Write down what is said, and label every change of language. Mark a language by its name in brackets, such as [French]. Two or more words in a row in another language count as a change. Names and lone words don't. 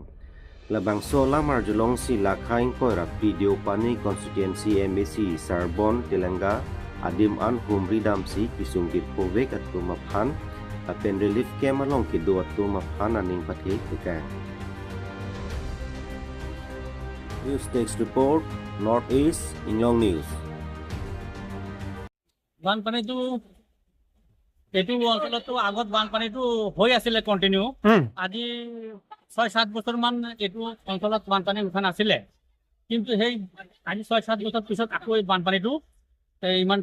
[Karbi] Labang so lamar julong si lakhaing koira video pani constituency MAC Sarbon Telanga adim an humri damsi kisungkit povek at tumaphan apen relief camp along kido at tumaphan aning pati kikang. [English] News Text Report Northeast Inglong News. [Assamese] বানপানীটো এইটো অঞ্চলতো আগত বানপানীটো হৈ আছিলে কন্টিনিউ আজি ৬-৭ বছৰমান এইটো অঞ্চলত বানপানী উঠা নাছিলে কিন্তু সেই আজি ৬-৭ বছৰ পিছত আকৌ এই বানপানীটো ইমান